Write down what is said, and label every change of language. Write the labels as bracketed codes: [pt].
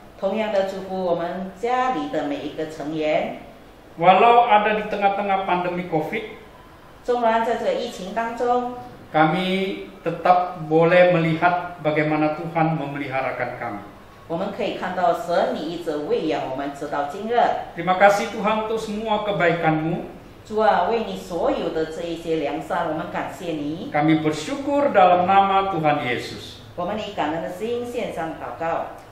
[zh] 同样的祝福我们家里的每一个成员。 [id] Walau ada di tengah-tengah pandemi COVID, [zh] 纵然在这个疫情当中， [id] kami tetap boleh melihat bagaimana Tuhan memeliharakan kami. [zh] 我们可以看到神你一直喂养我们直到今日。 [id] Terima kasih Tuhan untuk semua kebaikan-Mu. [zh] 主啊，为你所有的这一些良善，我们感谢你。 [id] Kami bersyukur dalam nama Tuhan Yesus. [zh] 我们以感恩的心献上祷告。